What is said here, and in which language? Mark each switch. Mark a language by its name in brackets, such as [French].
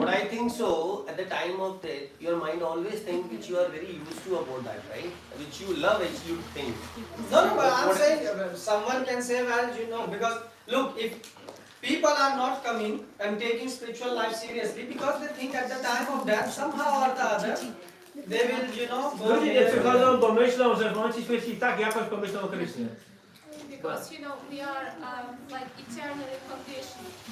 [English] But I think so, at the time of death, your mind always think which you are very used to about that, right? Which you love, which you think. No, no, but I'm What- saying someone can say, well, you know, because look, if people are not coming and taking spiritual life seriously because they think at the time of death, somehow or the other, they will, you know, go [Polish] ludzie nie [English] here. [Polish] przychodzą, bo myślą, że w momencie śmierci i tak jakoś pomyślą o Krysznie. [English] Because you know we are like eternally conditioned.